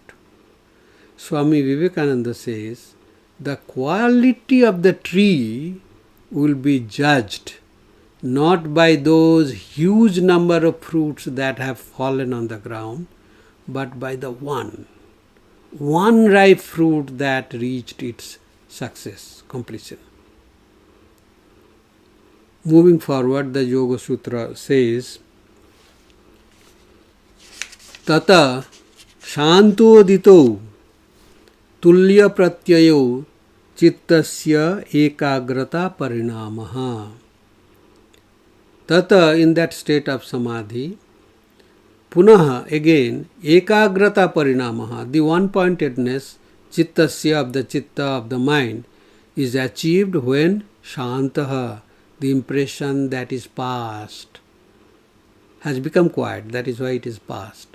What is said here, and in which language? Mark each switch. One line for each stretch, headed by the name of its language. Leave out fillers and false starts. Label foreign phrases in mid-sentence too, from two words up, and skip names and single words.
English: Swami Vivekananda says, the quality of the tree will be judged not by those huge number of fruits that have fallen on the ground, but by the one ripe fruit that reached its success, completion. Moving forward, the Yogasutras says,
Sanskrit: ततः शान्तोदितौ तुल्य प्रत्ययौ चित्तस्य एकाग्रता परिणामः. Tata,
English: in that state of samadhi, punaha, again,
Sanskrit: एकाग्रता परिणामः,
English: the one-pointedness, chittasya, of the chitta, of the mind, is achieved when shantaha, the impression that is past, has become quiet, that is why it is past.